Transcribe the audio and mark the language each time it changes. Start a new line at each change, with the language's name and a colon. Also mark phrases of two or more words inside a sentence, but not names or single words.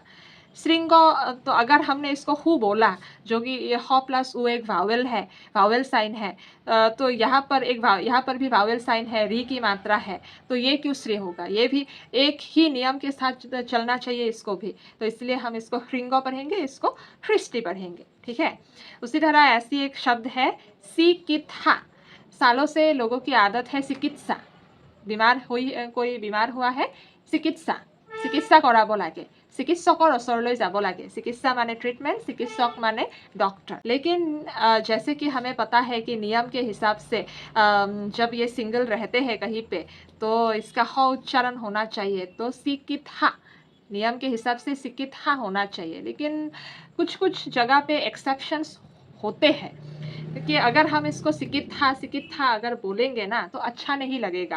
Hindi: श्रृंग, तो अगर हमने इसको हु बोला, जो कि ये ह प्लस उ एक वावेल है,
English: vowel sign
Hindi: है, तो यहाँ पर भी
English: vowel sign
Hindi: है, री की मात्रा है, तो ये क्यों श्री होगा, ये भी एक ही नियम के साथ चलना चाहिए इसको भी, तो इसलिए हम इसको ह्रिंगो पढ़ेंगे, इसको ह्रिष्टि पढ़ेंगे। ठीक है, उसी तरह ऐसी एक शब्द है सिकित्सा, सालों से लोगों की आदत है चिकित्सा, कोई बीमार हुआ है,
Assamese: চিকিৎসা কৰাব লাগে, চিকিৎসকৰ ওচৰলৈ যাব লাগে।
Hindi: চিকিৎসা माने ट्रीटमेंट, चिकित्सक माने डॉक्टर। लेकिन जैसे कि हमें पता है कि नियम के हिसाब से जब ये सिंगल रहते हैं कहीं पे, तो इसका ह उच्चारण होना चाहिए, तो सिकित्सा, नियम के हिसाब से सिकित्सा होना चाहिए। लेकिन कुछ कुछ जगह पे एक्सेप्शंस होते हैं, क्योंकि अगर हम इसको सिकित्सा अगर बोलेंगे ना, तो अच्छा नहीं लगेगा।